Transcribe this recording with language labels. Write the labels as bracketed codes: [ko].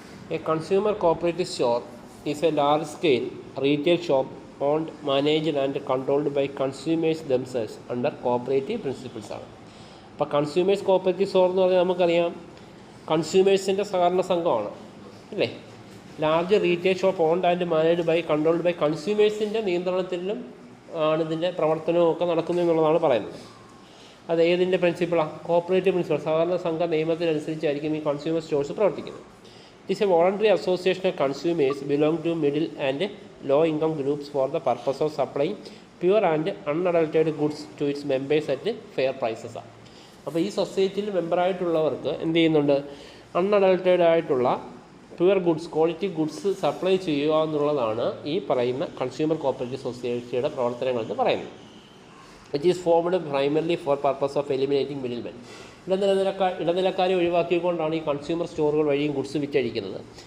[en] A consumer cooperative store is a large-scale retail shop owned, managed and controlled by consumers themselves under cooperative principles. [ml] അപ്പോൾ consumers cooperative store എന്ന് പറഞ്ഞാൽ നമുക്കറിയാം കൺസ്യൂമേഴ്സിൻ്റെ സഹകരണ സംഘമാണ് അല്ലേ. [en] large retail shop owned and managed by controlled by [ml] കൺസ്യൂമേഴ്സിൻ്റെ നിയന്ത്രണത്തിലും ആണ് ഇതിൻ്റെ പ്രവർത്തനവും ഒക്കെ നടക്കുന്നു എന്നുള്ളതാണ് പറയുന്നത്. അത് ഏതിൻ്റെ പ്രിൻസിപ്പിളാണ്? കോപ്പറേറ്റീവ് പ്രിൻസിപ്പിൾ, സഹകരണ സംഘ നിയമത്തിനനുസരിച്ചായിരിക്കും ഈ കൺസ്യൂമർ സ്റ്റോഴ്സ് പ്രവർത്തിക്കുന്നത്. [en] It is a voluntary association of consumers belong to middle and low income groups for the purpose of supplying pure and unadulterated goods to its members at fair prices. [ml] അപ്പോൾ ഈ സൊസൈറ്റിയിൽ മെമ്പറായിട്ടുള്ളവർക്ക് എന്ത് ചെയ്യുന്നുണ്ട്? Unadulterated ആയിട്ടുള്ള pure goods, quality goods supply ചെയ്യുക എന്നുള്ളതാണ് ഈ പറയുന്ന കൺസ്യൂമർ കോപ്പറേറ്റീവ് സൊസൈറ്റിയുടെ പ്രവർത്തനങ്ങൾ എന്ന് പറയുന്നത്. [en] It is formed primarily for purpose of eliminating middle men. [ml] ഇടനിലക്കാരെ ഒഴിവാക്കിക്കൊണ്ടാണ് ഈ കൺസ്യൂമർ സ്റ്റോറുകൾ വഴിയും ഗുഡ്സ് വിറ്റഴിക്കുന്നത്.